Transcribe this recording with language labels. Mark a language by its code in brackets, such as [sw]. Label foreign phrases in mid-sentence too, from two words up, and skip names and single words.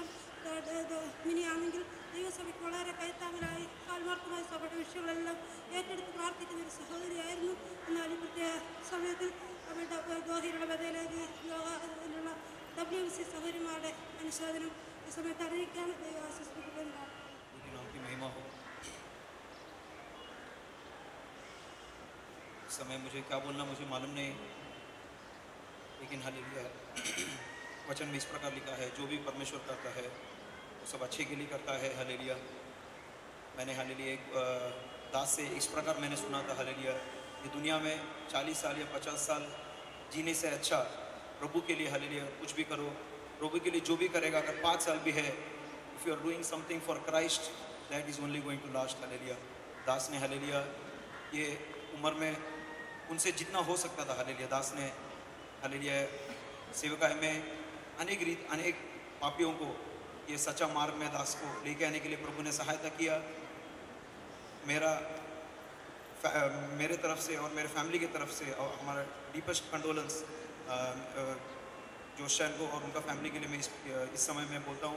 [ml] മിനിയാണെങ്കിൽ ദൈവസഭയ്ക്ക് വളരെ കൈത്താങ്ങലായി ആത്മാർത്ഥമായ സഭയുടെ വിഷയങ്ങളെല്ലാം ഏറ്റെടുത്ത് പ്രാർത്ഥിക്കുന്ന ഒരു സഹോദരിയായിരുന്നു. എന്നാൽ ഈ പ്രത്യേക സമയത്തിൽ അവരുടെ ദോഹയിലുള്ള ബഥേലിലേക്ക് ലോകത്തിലുള്ള WMC സഹോദരിമാരുടെ അനുശോചനം ഈ സമയത്ത് അറിയിക്കാൻ ദൈവം ആശ്വസിപ്പിക്കുകയുണ്ടാകും. [hi] समय मुझे क्या बोलना मुझे मालूम नहीं, लेकिन हालेलुया वचन में इस प्रकार लिखा है, जो भी परमेश्वर करता है वो सब अच्छे के लिए करता है। हालेलुया मैंने हालेलुया एक दास से इस प्रकार मैंने सुना था, हालेलुया ये दुनिया में 40 साल या 50 साल जीने से अच्छा प्रभु के लिए हालेलुया कुछ भी करो। प्रभु के लिए जो भी करेगा, अगर 5 साल भी है, [en] If you are doing something for Christ that is only going to last. [hi] हालेलुया दास ने हालेलुया ये उम्र में उनसे जितना हो सकता था हालेलुया दास ने हालेलुया सेवकाई में अनेक पापियों को ये सच्चा मार्ग में दास को लेके आने के लिए प्रभु ने सहायता किया। मेरे तरफ से और मेरे फैमिली की तरफ से और हमारा [en] deepest condolence [hi] जोशन को और उनका फैमिली के लिए मैं इस समय में बोलता हूँ।